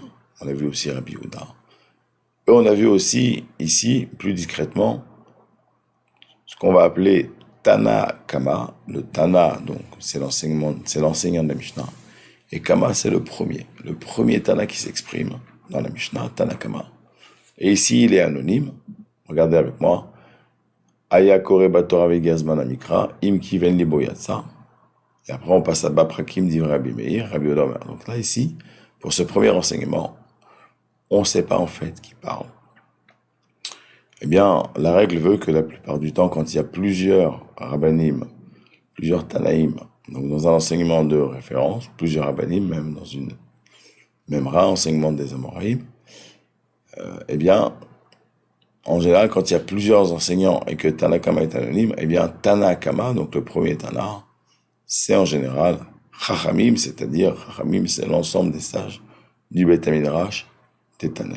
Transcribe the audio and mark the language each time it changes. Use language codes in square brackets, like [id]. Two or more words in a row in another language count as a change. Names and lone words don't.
[fr] On a vu aussi Rabbi Yehuda. Et on a vu aussi, ici, plus discrètement, ce qu'on va appeler [he] תנא קמא. [fr] Le Tana, donc, c'est l'enseignant de la Mishnah. Et Kama, c'est le premier Tana qui s'exprime dans la Mishnah, [he] תנא קמא. [fr] Et ici, il est anonyme. Regardez avec moi. [he] היה קורא בתורה והגיע זמן המקרא, אם כיוון לבו יצא. [fr] Et après, on passe à Baprakim, dit Rabbi Meir, Rabbi Yehuda. Donc là, ici, pour ce premier enseignement, on ne sait pas en fait qui parle. Eh bien, la règle veut que la plupart du temps, quand il y a plusieurs rabbanim, plusieurs tanaïm, donc dans un enseignement de référence, plusieurs rabbanim, même dans une même enseignement des Amoraïm, eh bien, en général, quand il y a plusieurs enseignants et que Tanakama est anonyme, eh bien, Tanakama, donc le premier Tana, c'est en général Chachamim, c'est-à-dire Chachamim, c'est l'ensemble des sages du [he] בית מדרש [fr] des Tanaïm.